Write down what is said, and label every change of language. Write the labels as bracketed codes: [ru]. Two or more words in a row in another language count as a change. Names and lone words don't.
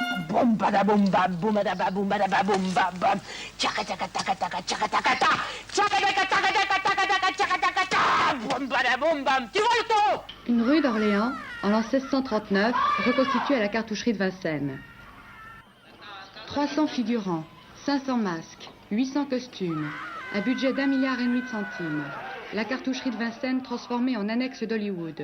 [fr] boum bada boum bam, boum bada ba boum bam bam, tchaka taka taka taka tchaka taka ta, tchaka taka taka taka taka taka tchaka taka ta, boum bada boum bam. Tu vois le ton? Une rue d'Orléans, en l'an 1639, reconstituée à la cartoucherie de Vincennes. 300 figurants, 500 masques, 800 costumes, un budget d'1,5 milliard de centimes. La cartoucherie de Vincennes transformée en annexe d'Hollywood.